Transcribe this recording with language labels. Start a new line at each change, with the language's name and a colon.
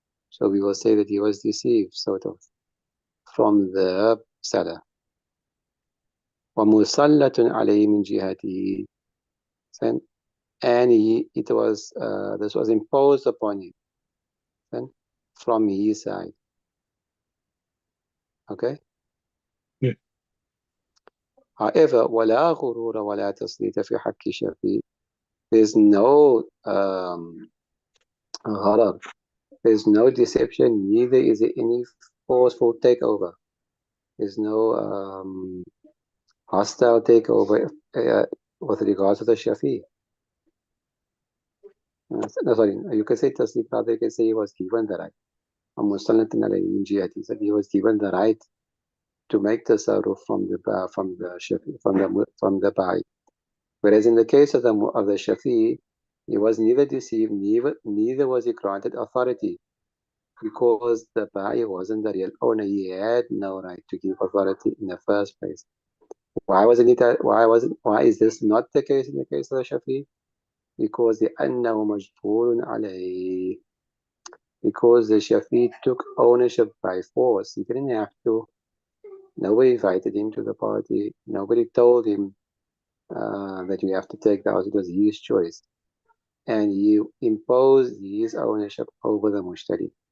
English: So we will say that he was deceived, sort of, from the seller.
Arabic: وَمُسَلَّةٌ عَلَيْهِ مِنْ جِهَتِهِ.
English: And this was imposed upon him from his side. Okay? Yeah. However,
Arabic: وَلَا غُرُورَ وَلَا تَسْلِيطَ فِي حَقِّ الشَّفِيعِ.
English: There's no gharar. There's no deception. Neither is there any forceful takeover. There's no hostile takeover with regards to the Shafi. No, sorry, you can say tasdeeq, rather you can say he was given the right. That he was given the right to make tasarruf from the Shafi, from the Ba'i. Whereas in the case of the Shafi, he was neither deceived, neither was he granted authority, because the Ba'i wasn't the real owner. He had no right to give authority in the first place. Why is this not the case in the case of the Shafi? Because
Arabic: لأنه مجبور عليه.
English: Because the Shafi took ownership by force. He didn't have to. Nobody invited him to the party. Nobody told him that you have to take the house. It was his choice. And he imposed his ownership over the mushtari.